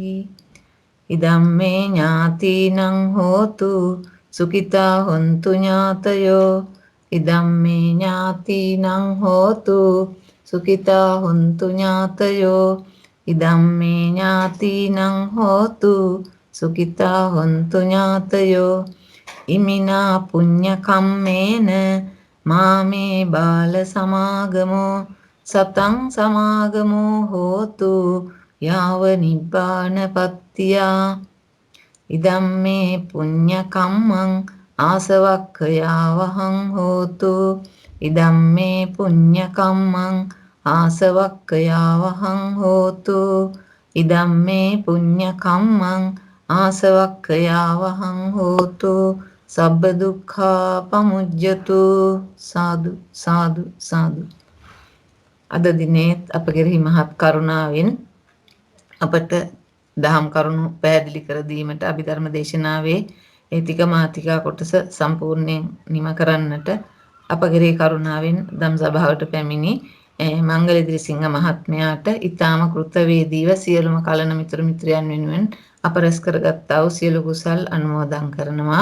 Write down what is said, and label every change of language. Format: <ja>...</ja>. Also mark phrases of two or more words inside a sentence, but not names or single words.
<pi>ඉදම්මේ ඥාතිනං හෝතු සුඛිතා හොන්තු ඥාතයෝ. ඉදම්මේ ඥාතිනං හෝතු සුඛිතා හොන්තු ඥාතයෝ. ඉදම්මේ ඥාතිනං හෝතු සුඛිතා හොන්තු ඥාතයෝ. ඉමිනා පුඤ්ඤ කම්මේන මාමේ බාල සමාගමෝ සතං සමාගමෝ හෝතු යාව නිබ්බානපත්තියා. ඉදම්මේ පුඤ්ඤ කම්මං ආසවක්ඛයාවහං හෝතු. ඉදම්මේ පුඤ්ඤ කම්මං ආසවක්ඛයාවහං හෝතු. ඉදම්මේ පුඤ්ඤ කම්මං ආසවක්ඛයාවහං හෝතු. සබ්බ දුක්ඛා පමුජ්ජතු. සාදු සාදු සාදු.</pi> <si>අද දිනේත් අප කෙරෙහි මහත් කරුණාවෙන් අපට දහම් කරුණු පැහැදිලි කර දීමට අභිධර්ම දේශනාවේ ඒ ටික මාතිකා කොටස සම්පූර්ණයෙන් නිම කරන්නට අප කෙරෙහි කරුණාවෙන් දම් සභාවට පැමිණි මංගල දිරිසිංහ මහත්මයාට ඊටාම කෘතවේදීව සියලුම කලන මිතුරු මිත්‍රයන් වෙනුවෙන් අප රැස් කරගත්තා වූ සියලු කුසල් අනුමෝදන් කරනවා.</si>